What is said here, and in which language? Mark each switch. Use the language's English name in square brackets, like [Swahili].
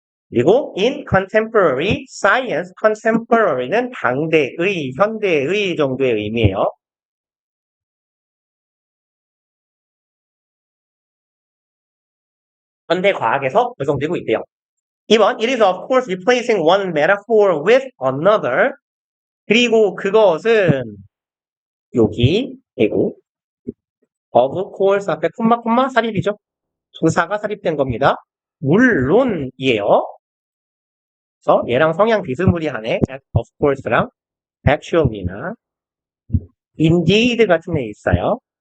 [Korean] 그리고 [English] in contemporary science, [Korean] contemporary는 당대의, 현대의 정도의 의미예요. 현대 과학에서 적용되고 있대요. [English] 2번, it is of course replacing one metaphor with another. [Korean] 그리고 그것은 여기이고 of course 앞에 콤마 삽입이죠. 동사가 삽입된 겁니다. 물론이에요. 그래서 얘랑 성향 비스무리하네. of course랑 actually나 indeed 같은 애 있어요.